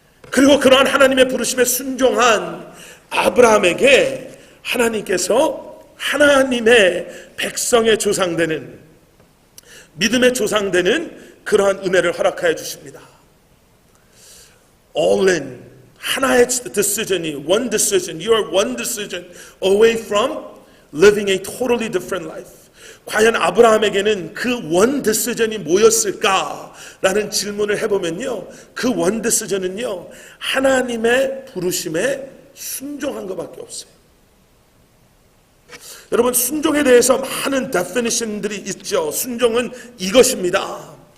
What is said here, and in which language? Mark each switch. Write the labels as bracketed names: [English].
[Korean] 그리고 그러한 하나님의 부르심에 순종한 아브라함에게 하나님께서 하나님의 백성의 조상되는 믿음의 조상되는 그러한 은혜를 허락하여 주십니다. [English] All in, [Korean] 하나의 decision이, [English] one decision, you are one decision away from living a totally different life. [Korean] 과연 아브라함에게는 그 one decision이 뭐였을까라는 질문을 해보면요, 그 one decision은요, 하나님의 부르심에 순종한 것밖에 없어요. 여러분, 순종에 대해서 많은 definition들이 있죠. 순종은 이것입니다.